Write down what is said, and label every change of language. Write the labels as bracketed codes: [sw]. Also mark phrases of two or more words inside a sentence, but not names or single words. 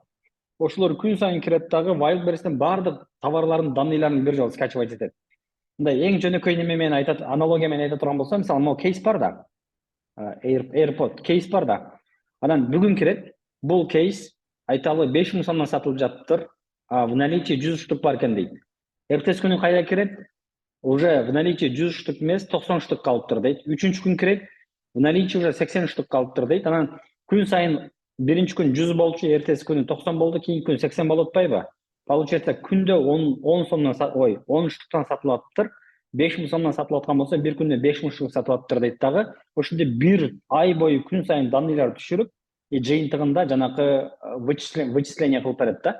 [ky] Ошолор күн сайын кирет дагы Wildberries'тен баардык товарлардын данныйларын бир жолу скачивать этет. Мындай эң жөнөкөй неме менен айтат, аналогия менен айта турган болсо, мисалы, могу кейс бар да. AirPod кейс бар да. Анан бүгүн кирет, бул кейс айталы 5 000 сомдон сатылып жатыптыр. [ru] В наличии 100 штук [ky] бар экен дейт. Эртеси күнү кайра кирет, [ru] уже в наличии 100 штук [ky] эмес, 90 штук калыптыр дейт. Үчүнчү күн кирет, [ru] в наличии уже 80 штук [ky] калыптыр дейт. Анан күн сайын биринчи күн 100 болчу, эртеси күнү 90 болду, кийинки күн 80 болуп атпайбы? Получается, күндө 10 сомдон 10 штуктан сатылып атыптыр. 5 000 сомдон сатылып аткан болсо, бир күндө 5 000 штук сатылып атыптыр дейт дагы. Ошондой бир ай бою күн сайын данныйларды түшүрүп, жыйынтыгында жанакы вычисление кылып берет да.